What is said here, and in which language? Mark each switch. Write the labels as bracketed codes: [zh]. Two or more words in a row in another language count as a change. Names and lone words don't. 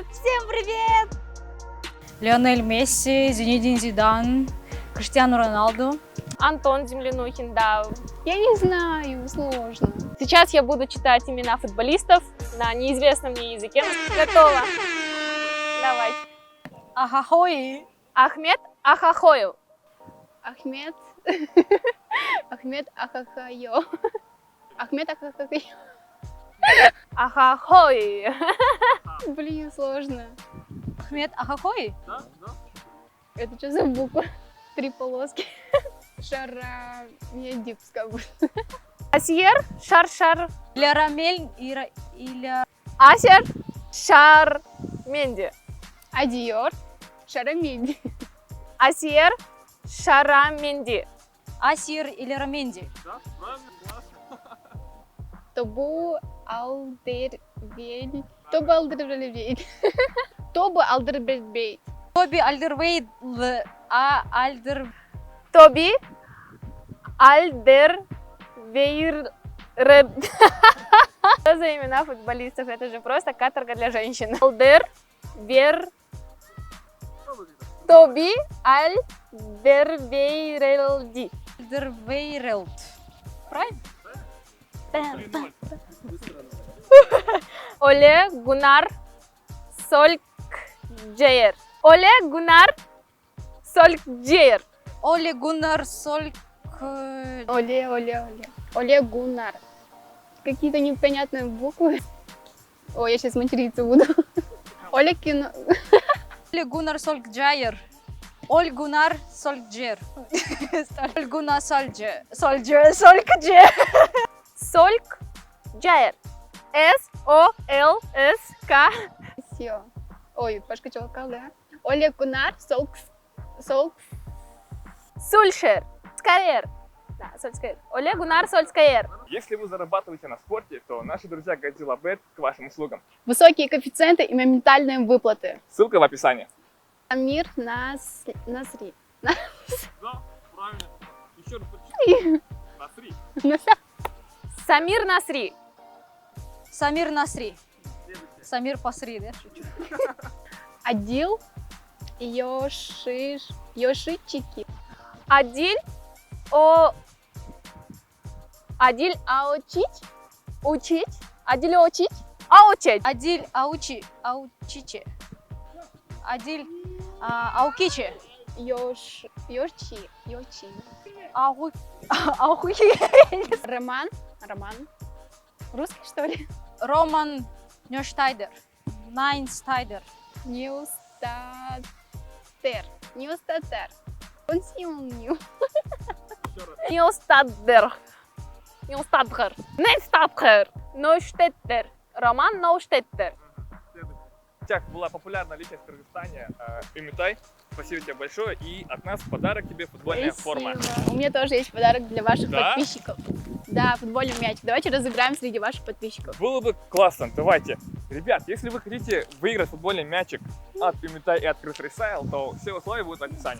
[ru] Всем привет! Лионель Месси, Зинедин Зидан, Криштиану Роналду. Антон Землянухин, да. Я не знаю, сложно. Сейчас я буду читать имена футболистов на неизвестном мне языке. Готово. Давай. Ахахой. Ахмед Ахахоев. Ахмед. Ахмед Ахахайо. Ахмед Ахахайо. Ахахой. Блин, сложно. Ахмед Ахахой. Это что за буква? 3 полоски. Шарамедипская будет. Асьер Шаршар. Лярамель Асер Шарменди. Адиор Шарамеди. Асьер Шараменди. Асир или Раменди. Тобу Алдервель. Тобу Алдервель. Тобу Алдервель. Тоби Альдервейд. Тоби Альдервейр. Что за имена футболистов? Это же просто каторга для женщин. Алдервер. Тоби Альдервейрелди. Альдервейрелд. Правильно? Оле Гунар Солькджейер. Оле Гунар Солькджейер. Оле Гуннар Сольк... Оле Гуннар. Какие-то непонятные буквы. Ой, я сейчас материться буду. Оле Кино. Оле Гуннар Солькджайер. Оль Гуннар Солькджер. Оль Гуннар Солькджер. Солькджер. Солькджейер. Солск. Все. Ой, Пашка Челкал, да? Оле Гуннар Солк. Сульшер. Скайер. Да, Солькджейер. Оле Гунар Солькджейер. Если вы зарабатываете на спорте, то наши друзья Godzilla Bet к вашим услугам. Высокие коэффициенты и моментальные выплаты. Ссылка в описании. Амир Насри. Да, правильно. Еще раз почти. Насри. Самир Насри. Самир Насри. Самир Пасри, да? Шучу. Адил Йошичики. Адиль Аочить. Учить. Адиль Очить. Аочить. Адиль Аучиче. Адиль Аукиче. Йочи. Аухи. Роман. Русский, что ли? Роман Нёштайдер. Найнстайдер. Неустатер. Он симоним. Неустаддер. Нейстаддер. Ноштеттер. Роман Ноштеттер. Тях была популярная личность в Кыргызстане. Юмитай, спасибо тебе большое. И от нас подарок тебе футбольная форма. У меня тоже есть подарок для ваших Да? подписчиков. Да, футбольный мячик. Давайте разыграем среди ваших подписчиков. Было бы классно, давайте. Ребят, если вы хотите выиграть футбольный мячик от Юмитай и от Крыс Ресайл, то все условия будут в описании.